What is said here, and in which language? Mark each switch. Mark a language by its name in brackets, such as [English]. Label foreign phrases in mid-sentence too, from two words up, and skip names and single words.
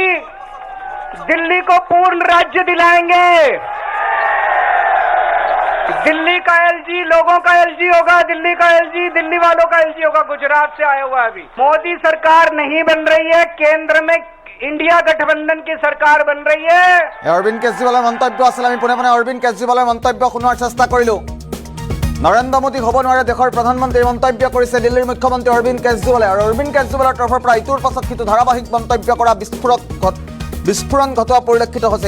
[Hindi] दिल्ली को पूर्ण राज्य दिलाएंगे। दिल्ली का एलजी लोगों का एलजी होगा, दिल्ली का एलजी दिल्ली वालों का एलजी होगा। गुजरात से आया हुआ है अभी। मोदी सरकार नहीं बन रही है, केंद्र में इंडिया गठबंधन की सरकार बन रही है। [Assamese] অৰবিন্দ কেজৰিৱালৰ মন্তব্য আছিল। আমি পোনে পোনে অৰবিন্দ কেজৰিৱালৰ মন্তব্য শুনাৰ চেষ্টা কৰিলোঁ। নৰেন্দ্ৰ মোদী হ'ব নোৱাৰে দেশৰ প্ৰধানমন্ত্ৰী, মন্তব্য কৰিছে দিল্লীৰ মুখ্যমন্ত্ৰী অৰবিন্দ কেজৰিৱালে। আৰু অৰবিন্দ কেজৰিৱালৰ তৰফৰ পৰা ইটোৰ পাছত সিটো ধাৰাবাহিক মন্তব্য কৰা বিস্ফোৰণ ঘটোৱা পৰিলক্ষিত হৈছে।